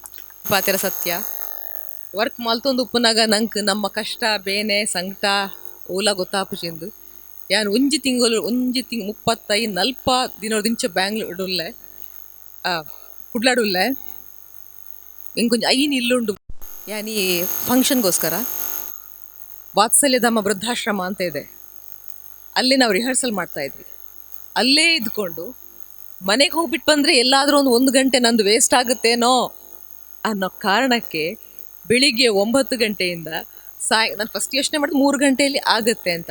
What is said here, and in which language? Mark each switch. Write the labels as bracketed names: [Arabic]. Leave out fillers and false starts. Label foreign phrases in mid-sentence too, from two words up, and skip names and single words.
[Tulu] ಪಾತೆರ ಸತ್ಯ ವರ್ಕ್ ಮಲ್ತೊಂದು ಉಪ್ಪುನಾಗ ನಂಗೆ ನಮ್ಮ ಕಷ್ಟ ಬೇನೆ ಸಂಕಟ ಓಲ ಗೊತ್ತಾಪುಚಿಂದು ಯಾನು ಒಂಜಿ ತಿಂಗಳು 35-40 ದಿನದಿಂಚ ಬ್ಯಾಂಗ್ಳೂರುಲ್ಲೆ ಕುಡ್ಲಾಡುಲ್ಲೆ ಇಂಕೊಂಚ ಐನ್ ಇಲ್ಲುಂಡು ಯಾನಿ ಫಂಕ್ಷನ್ಗೋಸ್ಕರ ವಾತ್ಸಲ್ಯಧಾಮ ವೃದ್ಧಾಶ್ರಮ [Kannada] ಅಂತ ಇದೆ. ಅಲ್ಲಿ ನಾವು ರಿಹರ್ಸಲ್ ಮಾಡ್ತಾ ಇದ್ವಿ. ಅಲ್ಲೇ ಇದ್ಕೊಂಡು ಮನೆಗೆ ಹೋಗ್ಬಿಟ್ಟು ಬಂದರೆ ಎಲ್ಲಾದರೂ ಒಂದು ಗಂಟೆ ನಂದು ವೇಸ್ಟ್ ಆಗುತ್ತೇನೋ ಅನ್ನೋ ಕಾರಣಕ್ಕೆ ಬೆಳಿಗ್ಗೆ 9 ಗಂಟೆಯಿಂದ ನಾನು ಫಸ್ಟ್ ಯೋಚನೆ ಮಾಡಿದ್ರೆ 3 ಗಂಟೆಯಲ್ಲಿ ಆಗುತ್ತೆ ಅಂತ.